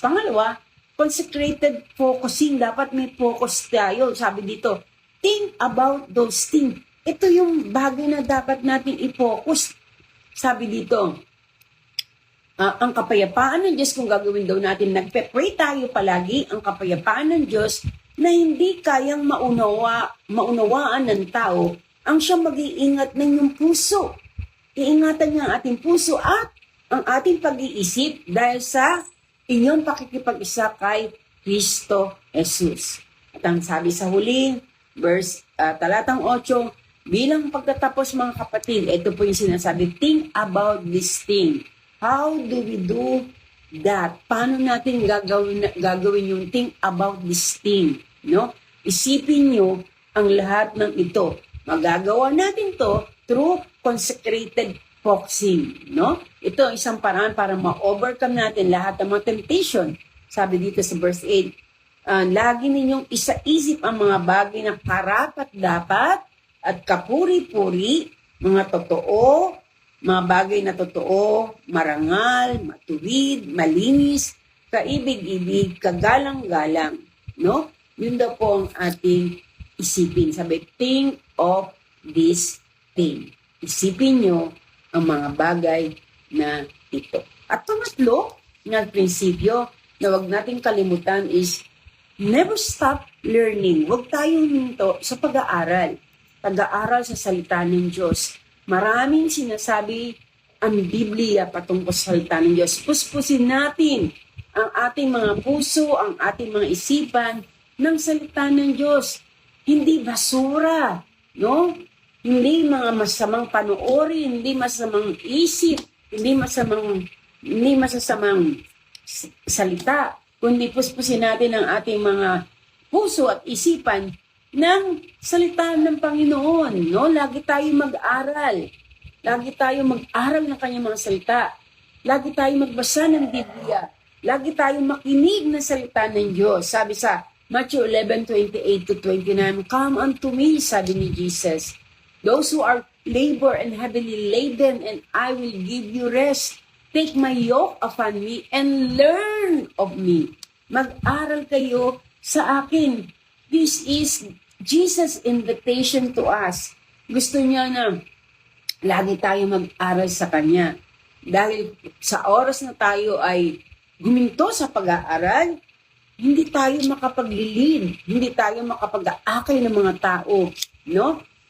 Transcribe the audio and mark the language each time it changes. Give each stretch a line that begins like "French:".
Filipino: Pangalawa, consecrated focusing. Dapat may focus tayo.
English: Sabi dito, think about those things.
Filipino: Ito yung bagay na dapat natin i-focus. Sabi dito, ang kapayapaan ng Diyos, kung gagawin daw natin, nagpe-pray tayo palagi, ang kapayapaan ng Diyos na hindi kayang maunawaan ng tao, ang siya mag-iingat ng iyong puso. Iingatan niya ang ating puso at ang ating pag-iisip dahil sa inyong pakikipag-isa kay Kristo Jesus. At ang sabi sa huli, talatang 8, bilang pagtatapos mga kapatid, ito po yung sinasabi,
English: think about this thing. How do we do that?
Filipino: Paano natin gagawin yung
English: think about this thing? No?
Filipino: Isipin nyo ang lahat ng ito. Magagawa natin to
English: through consecrated focusing. No?
Filipino: Ito ang isang paraan para ma-overcome natin lahat ng mga temptation. Sabi dito sa verse 8, lagi ninyong isaisip ang mga bagay na karapat-dapat at kapuri-puri, mga totoo, mga bagay na totoo, marangal, matuwid, malinis, kaibig-ibig, kagalang-galang. No? Yun daw po ang ating isipin.
English: Sabi, think of this thing.
Filipino: Isipin nyo ang mga bagay na ito. At pangatlo, na prinsipyo na huwag nating kalimutan is
English: never stop learning.
Filipino: Huwag tayong hinto sa pag-aaral. Pag-aaral sa salita ng Diyos. Maraming sinasabi ang Biblia patungkol sa salita ng Diyos. Puspusin natin ang ating mga puso, ang ating mga isipan ng salita ng Diyos. Hindi basura, no? Hindi mga masamang panoorin, hindi masamang isip, hindi masasamang salita, kundi puspusin natin ang ating mga puso at isipan ng salita ng Panginoon, no? Lagi tayong mag-aral. Lagi tayong mag-aral ng kanyang mga salita. Lagi tayong magbasa ng Biblia. Lagi tayong makinig ng salita ng Diyos.
English: Sabi sa Matthew 11:28-29, come unto me,
Filipino: sabi ni Jesus,
English: those who are labor and heavily laden, and I will give you rest. Take my yoke upon me and learn of me.
Filipino: Mag-aral kayo sa akin.
English: This is Jesus' invitation to us.
Filipino: Gusto niya na lagi tayo mag-aral sa Kanya. Dahil sa oras na tayo ay guminto sa pag-aaral, hindi tayo makapaglilid, hindi tayo makapag-aakay ng mga tao, no?